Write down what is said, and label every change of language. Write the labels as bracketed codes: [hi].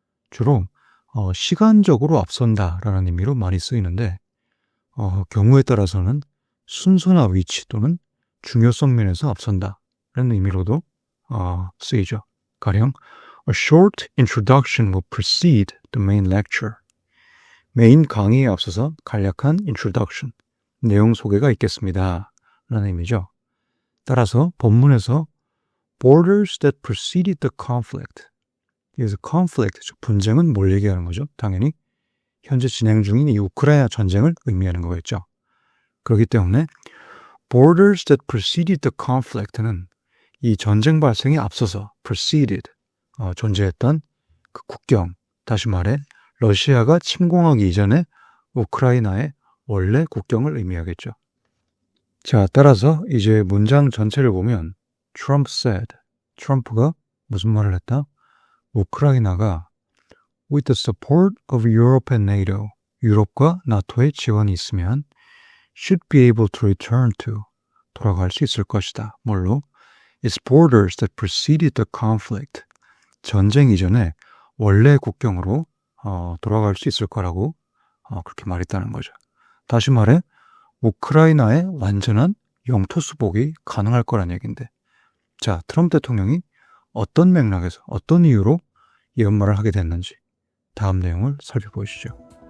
[ko] 주로 시간적으로 앞선다 라는 의미로 많이 쓰이는데 경우에 따라서는 순서나 위치 또는 중요성 면에서 앞선다 라는 의미로도 쓰이죠. 가령 [en] A short introduction will precede the main lecture. [ko] 메인 강의에 앞서서 간략한 introduction, 내용 소개가 있겠습니다 라는 의미죠. 따라서 본문에서 [en] borders that preceded the conflict. [ko] 여기서 conflict, 즉 분쟁은 뭘 얘기하는 거죠? 당연히 현재 진행 중인 이 우크라이나 전쟁을 의미하는 거겠죠. 그렇기 때문에 [en] borders that preceded the conflict [ko] 는 이 전쟁 발생에 앞서서 preceded, 존재했던 그 국경, 다시 말해 러시아가 침공하기 이전에 우크라이나의 원래 국경을 의미하겠죠. 자, 따라서 이제 문장 전체를 보면 [en] Trump said, [ko] 트럼프가 무슨 말을 했다? 우크라이나가 [en] with the support of Europe and NATO, [ko] 유럽과 나토의 지원이 있으면 [en] should be able to return to, [ko] 돌아갈 수 있을 것이다. 뭘로? [en] Its borders that preceded the conflict, [ko] 전쟁 이전에 원래 국경으로 돌아갈 수 있을 거라고 그렇게 말했다는 거죠. 다시 말해 우크라이나의 완전한 영토 수복이 가능할 거란 얘기인데, 자, 트럼프 대통령이 어떤 맥락에서 어떤 이유로 이런 말을 하게 됐는지 다음 내용을 살펴보시죠.